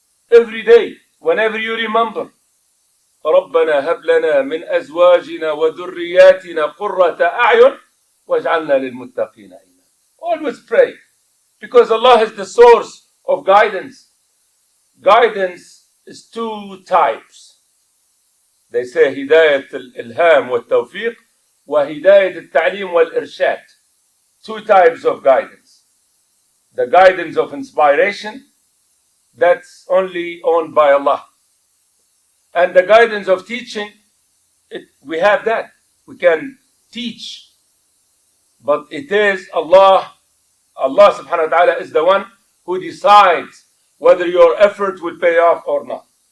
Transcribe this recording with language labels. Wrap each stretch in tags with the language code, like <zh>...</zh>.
<en>Every day, whenever you remember,</en> <ar>ربنا هب لنا من أزواجنا وذرياتنا قرة أعين واجعلنا للمتقين إماما.</ar> <en>Always pray, because Allah is the source of guidance. Guidance is two types. They say</en> <ar>هداية الإلهام والتوفيق وهداية التعليم والإرشاد.</ar> <en>Two types of guidance. The guidance of inspiration, that's only owned by Allah. And the guidance of teaching, we have that. We can teach. But it is Allah subhanahu wa ta'ala is the one who decides whether your effort will pay off or not.</en>